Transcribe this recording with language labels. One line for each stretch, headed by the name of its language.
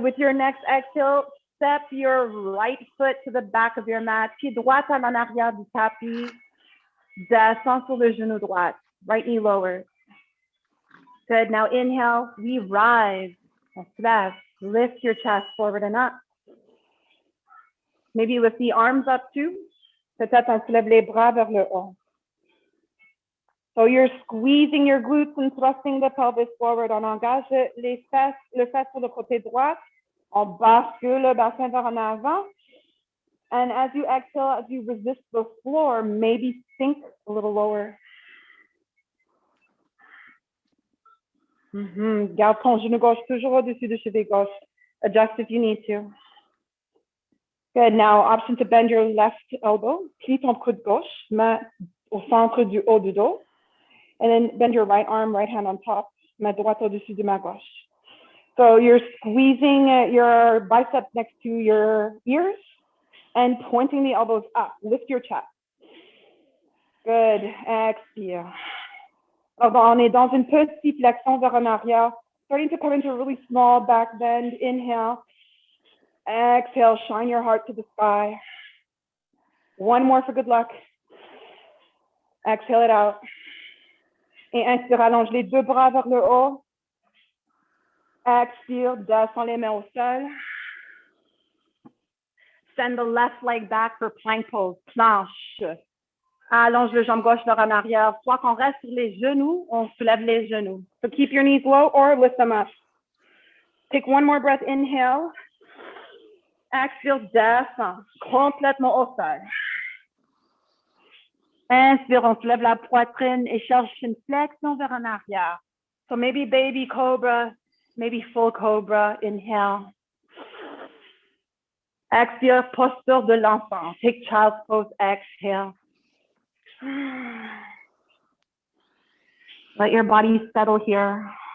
English: With your next exhale, step your right foot to the back of your mat.
French: Pied droit à l'en arrière du tapis. Descends sur le genou droit.
English: Right knee lower. Good. Now inhale, we rise.
French: On se lève.
English: Lift your chest forward and up. Maybe lift the arms up too.
French: Peut-être on soulève les bras vers le haut.
English: So you're squeezing your glutes and thrusting the pelvis forward.
French: On engage le fesse sur le côté droit. On bascule le bassin vers en avant.
English: And as you exhale, as you resist the floor, maybe sink a little lower.
French: Garde ton genou gauche toujours au-dessus du cheville gauche.
English: Adjust if you need to. Good. Now, option to bend your left elbow.
French: Plie ton coude gauche, main au centre du haut du dos.
English: And then bend your right arm, right hand on top,
French: main droite au-dessus de main gauche.
English: So you're squeezing your biceps next to your ears and pointing the elbows up. Lift your chest. Good. Expire.
French: On est dans une petite flexion vers en arrière.
English: Starting to come into a really small back bend. Inhale. Exhale, shine your heart to the sky. One more for good luck. Exhale it out.
French: Et inspire, allonge les deux bras vers le haut. Expire, descends les mains au sol.
English: Send the left leg back for plank pose, planche.
French: Allonge le jambe gauche vers en arrière. Soit qu'on reste sur les genoux, on soulève les genoux.
English: So keep your knees low or lift them up. Take one more breath, inhale.
French: Expire, descends complètement au sol. Inspire, on soulève la poitrine et cherche une flexion vers en arrière.
English: So maybe baby cobra, maybe full cobra. Inhale.
French: Expire, posture de l'enfant.
English: Take child's pose, exhale. Let your body settle here.